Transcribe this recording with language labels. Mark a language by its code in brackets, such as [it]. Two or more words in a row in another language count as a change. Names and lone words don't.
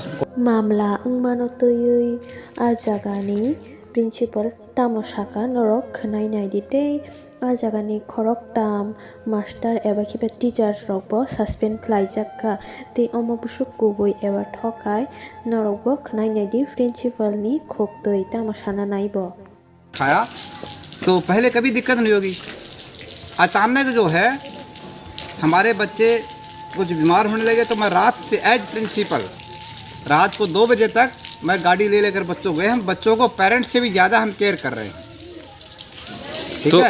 [trp] Mamla engmano tuyui arjagani principal tamosaka norok khnai nai dite arjagani khorok tam master eba khiba teachers rokbo suspend khlaijakka te omobusuk kubui eba thokai norokbo khnai nai di principal ni khoktoi tamosana naibo [hi] खाया तो पहले कभी दिक्कत नहीं होगी। अचानक जो है हमारे बच्चे कुछ बीमार होने लगे तो मैं रात से [en] as principal [hi] रात को 2 बजे तक मैं गाड़ी ले लेकर बच्चों गए। हम बच्चों को पेरेंट्स से भी ज़्यादा हम केयर कर रहे हैं, ठीक है।